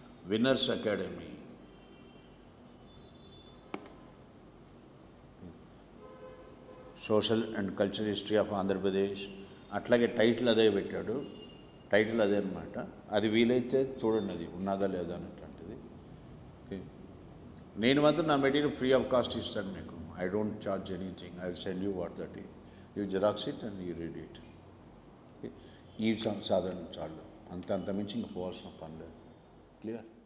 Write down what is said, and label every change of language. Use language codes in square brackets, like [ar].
[te] Winners academy social and cultural history of Andhra Pradesh, అట్లాగే title అదే పెట్టాడు. టైటిల్ అదే అనమాట. అది వీలైతే చూడండి, అది ఉన్నదా లేదా అన్నటువంటిది. నేను మాత్రం నా మెటీరియల్ [en] free of cost [te] ఇస్తాను మీకు. [en] I don't charge anything. I will send you what that is. You xerox it and you read it. [te] ఈ సాధారణ చాలు, అంత మించి ఇంక పోవాల్సిన పని లేదు. క్లియర్?